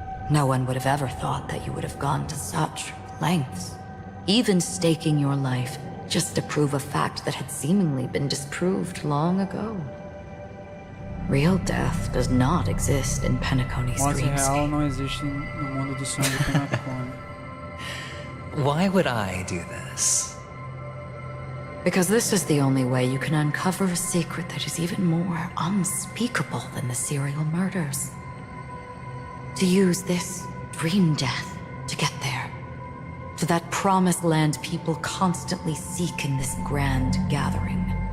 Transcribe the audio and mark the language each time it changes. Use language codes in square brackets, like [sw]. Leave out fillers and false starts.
[en] No one would have ever thought that you would have gone to such lengths, even staking your life just to prove a fact that had seemingly been disproved long ago. Real death does not exist in Penacony's dreams. [pt] Real não existe no mundo dos sonhos de Penacony. [en] Why would I do this? Because this is the only way you can uncover a secret that is even more unspeakable than the serial murders. To use this dream death to get there. To that promised land people constantly seek in this grand gathering.